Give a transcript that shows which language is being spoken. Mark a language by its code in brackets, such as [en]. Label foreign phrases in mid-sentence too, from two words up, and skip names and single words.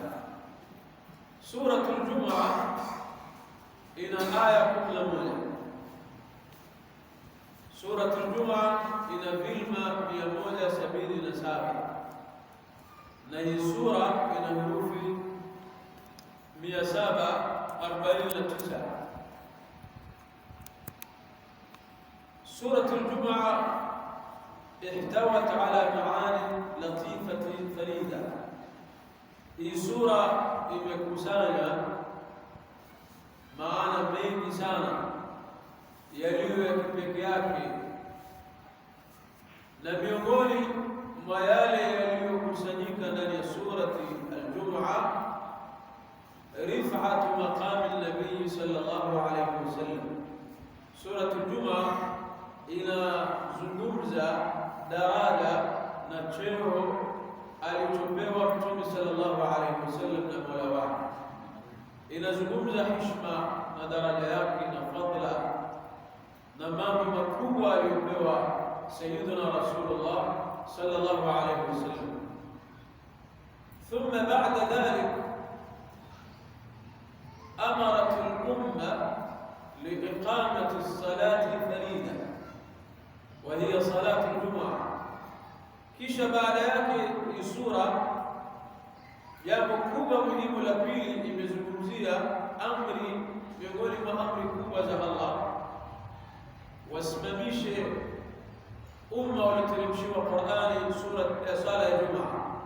[sw] Suratul Jumu'ah ina aya 11. Suratul Jumu'ah ina vilma 177, na hii sura ina herufi 749. [ar] سورة الجمعة احتوت على معاني لطيفة فريدة. هي سورة [sw] imekusanya maana mengi sana yaliyo ya kipekee yake, na miongoni mwa yale yaliyokusanyika ndani ya surati al-Jumu'ah, [ar] رفعة مقام النبي صلى الله عليه وسلم. [sw] Surati al-Jumu'ah inazungumza daraja na cheo alichopewa Mtume [ar] صلى الله عليه وسلم [sw] na Mola wake. Inazungumza heshima na daraja yake na fadla na mambo makubwa aliyopewa [ar] سيدنا رسول الله صلى الله عليه وسلم. ثم بعد ذلك أمرت الأمة لإقامة الصلاة الفريضة وهي صلاة الجمعة. [sw] Kisha baada yake hii sura, jambo kubwa muhimu la pili imezungumzia amri miongoni mwa amri kubwa za Allah, wasimamishe umma walioteremshiwa Qur'ani sura ya sala ya Jumaa.